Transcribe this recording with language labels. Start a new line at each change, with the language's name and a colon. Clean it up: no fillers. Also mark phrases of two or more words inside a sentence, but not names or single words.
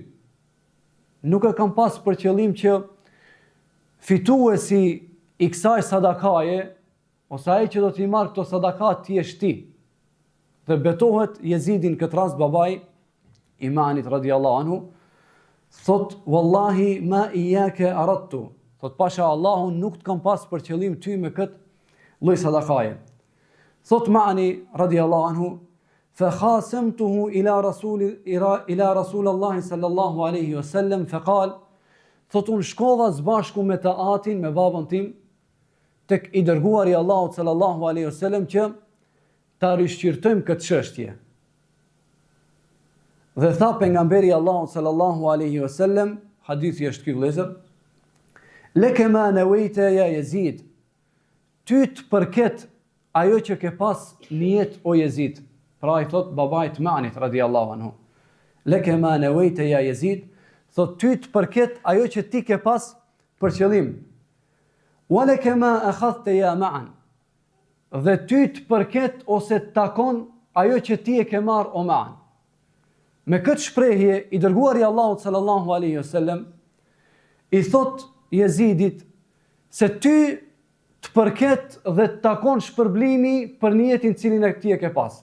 Albanian: Nuk e kam pas për qëllim që fituesi i kësaj sadakaje, ose ai që do t'i marrë këto sadakat ti jesh ti. Dhe betohet Jezidin këtë rast babai i Ma'anit
Arabic: رضي الله عنه,
Albanian: thot
Arabic: والله ما إياك أردت,
Albanian: thot pasha Allahun nuk të kam pas për qëllim ty me këtë lloj sadakaje. Thot Ma'ani
Arabic: رضي الله عنه, فخاصمته إلى رسول الله صلى الله عليه وسلم فقال
Albanian: thot unë shkova zbashku me të atin, me babën tim, tek i dërguari Allahut
Arabic: صلى الله عليه وسلم
Albanian: që ta rishqirtojmë këtë çështje. Dhe tha pejgamberi Allahut
Arabic: صلى الله عليه وسلم,
Albanian: hadithi është ky vëllezër,
Arabic: لك ما نويت يا يزيد,
Albanian: ty të përket ajo që ke pas nijet o Jezid. Pra i thot babait Ma'anit
Arabic: رضي الله عنه, لك ما نويت يا يزيد,
Albanian: thot ty të përket ajo që ti ke pas për qëllim.
Arabic: ولك ما أخذت يا معن,
Albanian: dhe ty të përket ose të takon ajo që ti e ke marrë o Ma'an. Me këtë shprehje i dërguari Allahut
Arabic: صلى الله عليه وسلم
Albanian: i thot Jezidit se ty të përket dhe të takon shpërblimi për niyetin cilin e ti e ke pas.